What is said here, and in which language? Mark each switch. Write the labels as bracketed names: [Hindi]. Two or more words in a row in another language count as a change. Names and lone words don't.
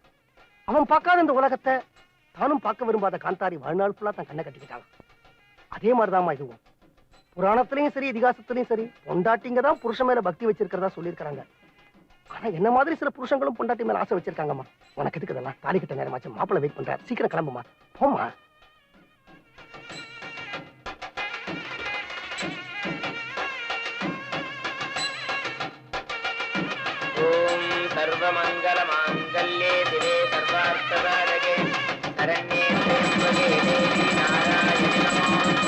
[Tamil] அவன் பார்க்காத இந்த உலகத்தை தானும் பார்க்க விரும்பாத காந்தாரி வாழ்நாள் ஃபுல்லா தான் கண்ணை கட்டிக்கிட்டான். அதே மாதிரிதாம்மா இதுவும். புராணத்திலையும் சரி இதிகாசத்திலையும் சரி பொண்டாட்டிங்க தான் புருஷன் மேல பக்தி வச்சிருக்கிறதா சொல்லியிருக்காங்க. ஆனா என்ன மாதிரி சில புருஷங்களும் பொண்டாட்டி மேல ஆசை வச்சிருக்காங்கம்மா. உனக்கு எதுக்கு இதெல்லாம்? தாலி கட்ட நேரமாச்சு, மாப்பிள்ளை வெயிட் பண்றாரு, சீக்கிரம் கிளம்புமா, போமா. [Sanskrit] सर्वमंगल मांगल्ये दिवे सर्वार्थ साधके शरण्ये त्र्यंबके देवी नारायणी नमोस्तुते।